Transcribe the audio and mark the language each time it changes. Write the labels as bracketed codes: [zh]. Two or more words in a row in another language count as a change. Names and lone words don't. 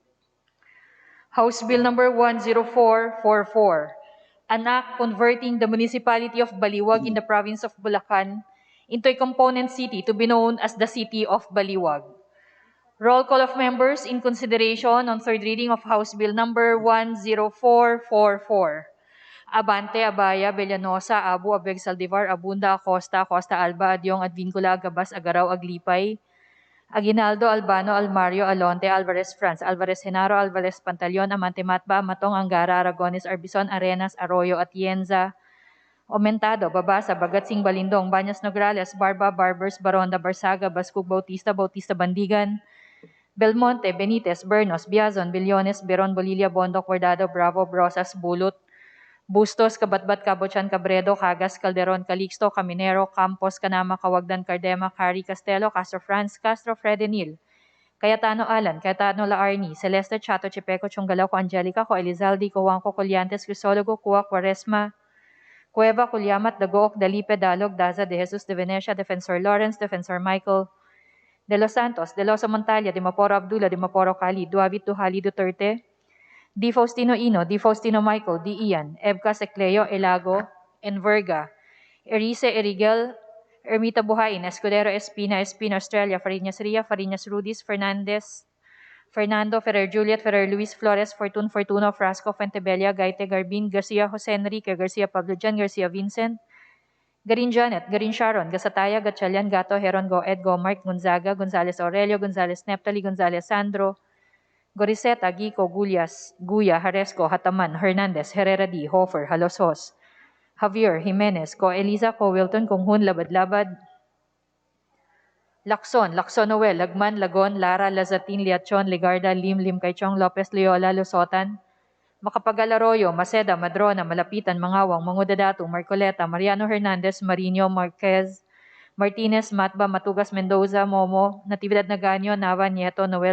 [en] House Bill number 10444, an act converting the municipality of Baliwag in the province of Bulacan into a component city to be known as the City of Baliwag. Roll call of members in consideration on third reading of House Bill number 10444. Abante, Abaya, Bellanosa, Abu, Abeg, Saldivar, Abunda, Acosta, Costa Alba, Adyong, Advincula, Gabas, Agaraw, Aglipay, Aguinaldo, Albano, Almario, Alonte, Alvarez, France, Alvarez, Genaro, Alvarez, Pantaleon, Amante, Matba, Matong, Angara, Aragones, Arbizon, Arenas, Arroyo, Atienza, Omentado, Babasa, Bagatsing, Balindong, Banyas, Nograles, Barba, Barbers, Baronda, Barsaga, Bascug, Bautista, Bautista, Bandigan, Belmonte, Benitez, Bernos, Biazon, Billones, Beron, Bolilla, Bondoc, Guardado, Bravo, Brosas, Bulot, Bustos, Kabatbat, Cabochan, Cabredo, Cagas, Calderon, Calixto, Caminero, Campos, Canama, Cawagdan, Cardema, Cari, Castelo, Castro France, Castro, Fredenil, Cayetano Alan, Cayetano Laarni, Celeste, Chato, Chepeco, Chunggalaw, Co Angelica, Co Elizalde, Co Wangco, Colliantes, Crisologo, Cua, Quaresma, Cueva, Culyamat, Dagook, Dalipe, Dalog, Daza, De Jesus, De Venecia, Defensor Lawrence, Defensor Michael, De Los Santos, De Loso Montalia, De Maporo Abdullah, De Maporo Cali, Duavit Duhali Duterte, Di Faustino Ino, Di Faustino Michael, Di Ian, Ebca Secleo, Elago, Enverga, Erice Erigel, Ermita Buhain, Escudero Espina, Espina Australia, Fariñas Ria, Fariñas Rudis, Fernandez, Fernando, Ferrer Juliet, Ferrer Luis Flores, Fortun Fortuno, Frasco, Fuentebella, Gaite Garbin, Garcia Jose Enrique, Garcia Pablo Jan, Garcia Vincent, Garin Janet, Garin Sharon, Gasataya, Gatchalian, Gato, Heron Goed, Gomark, Gonzaga, Gonzales Aurelio, Gonzales Neptali, Gonzales Sandro, Goriseta, Gico, Guya, Haresco, Hataman, Hernandez, Herrera D, Hofer, Halosos, Javier, Jimenez, Ko Eliza, Ko Wilton, Konghun, Labad-Labad, Lacson, Noel, Lagman, Lagon, Lara, Lazatin, Liachon, Legarda, Lim Kaichong, Lopez, Loyola, Lusotan, Macapagal Arroyo, Maceda, Madrona, Malapitan, Mangawang, Mangudadatu, Marcoleta, Mariano Hernandez, Marino, Marquez, Martinez, Matba, Matugas, Mendoza, Momo, Natividad Naganyo, Nava, Nieto, Noel